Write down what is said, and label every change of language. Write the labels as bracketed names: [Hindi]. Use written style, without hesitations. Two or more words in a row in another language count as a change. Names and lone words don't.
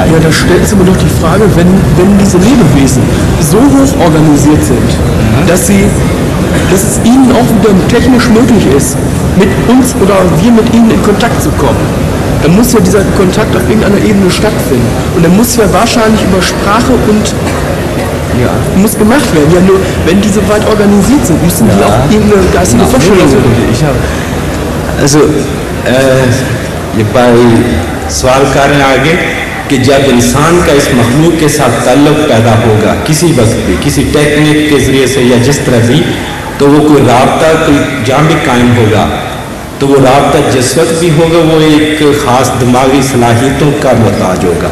[German] Ja, da stellt sich aber doch die Frage, wenn diese Lebewesen so hoch organisiert sind, dass es ihnen auch wieder technisch möglich ist, mit uns oder wir mit ihnen in Kontakt zu kommen, dann muss ja dieser Kontakt auf irgendeiner Ebene stattfinden. Und dann muss ja wahrscheinlich über Sprache und muss gemacht werden. Ja, nur wenn die so weit organisiert sind, müssen die auch irgendeine geistige Vorstellung haben. [Urdu] یہ بھائی سوال کرنے آگے کہ جب انسان کا اس مخلوق کے ساتھ تعلق پیدا ہوگا کسی وقت بھی کسی ٹیکنیک کے ذریعے سے یا جس طرح بھی, تو وہ کوئی رابطہ کوئی جہاں بھی قائم ہوگا تو وہ رابطہ جس وقت بھی ہوگا وہ ایک خاص دماغی صلاحیتوں کا محتاج ہوگا.